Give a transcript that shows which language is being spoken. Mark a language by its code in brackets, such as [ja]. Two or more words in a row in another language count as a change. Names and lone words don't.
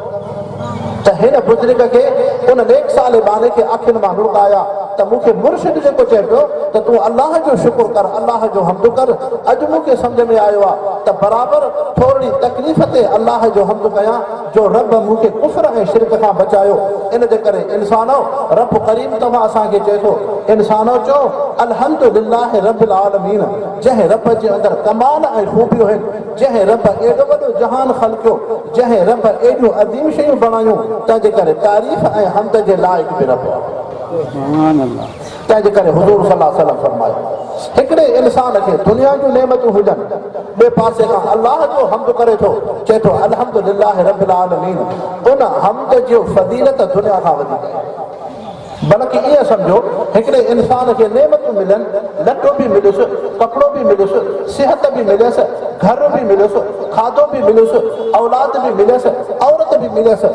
[sd] त हिन बुज़ुर्ग खे उन नेक सालिबाने खे अखियुनि मां लुकाया त मूंखे मुर्शिद जेको चए पियो त तूं अल्लाह जो शुक्र कर अल्लाह जो हम्द कर अॼु मूंखे सम्झ में आयो आहे त बराबरि थोरी तकलीफ़ ते अल्लाह जो हम्द कयां जो रब मूंखे कुफ्र ऐं शिरक खां बचायो इन जे करे इंसानो रब करीम तव्हां असांखे चए थो इंसानो चओ [ar] الحمد لله رب العالمين [sd] जंहिं रब जे अंदरि कमाल ऐं ख़ूबियूं आहिनि जंहिं रब एॾो वॾो जहान ख़लक़ियो जंहिं रब एॾियूं अज़ीम शयूं बणायूं तंहिंजे करे तारीफ़ ऐं हम्द जे लाइक़ बि रब तंहिंजे करे हुज़ूर [ar] صلى الله عليه وسلم [sd] फरमायो हिकिड़े इंसान खे दुनिया जूं नेमतूं हुजनि ॿिए पासे खां अल्लाह जो हम्द करे थो चए थो [ar] الحمد لله رب العالمين [sd] उन हम्द जो फज़ीलत दुनिया खां वधीक आहे बल्कि ईअं सम्झो हिकिड़े इंसान खे नेमतूं मिलनि लटो बि मिलियुसि कपिड़ो बि मिलियुसि सिहत बि मिलियसि घर बि मिलियुसि खाधो बि मिलियुसि औलाद बि मिलियसि औरत बि मिलियसि